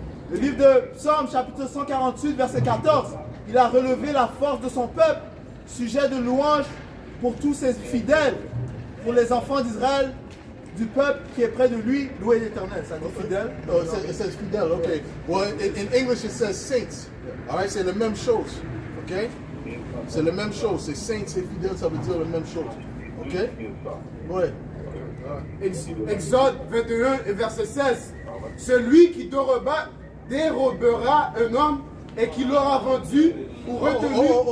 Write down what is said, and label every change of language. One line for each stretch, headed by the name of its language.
French: Le livre de Psaume, chapitre 148, verset 14. Il a relevé la force de son peuple, sujet de louange pour tous ses fidèles, pour les enfants d'Israël, du peuple qui est près de lui, louez l'Éternel. Ça dit fidèle.
English: Oh, it says fidèle, ok. Well, in English it says saints. All right,
French: c'est la même chose. Ok? C'est la même chose. C'est saints et fidèles, ça veut dire la même chose. Ok? Ouais. Exode 21 et verset 16. Celui qui dérobera un homme et qui l'aura vendu ou retenu.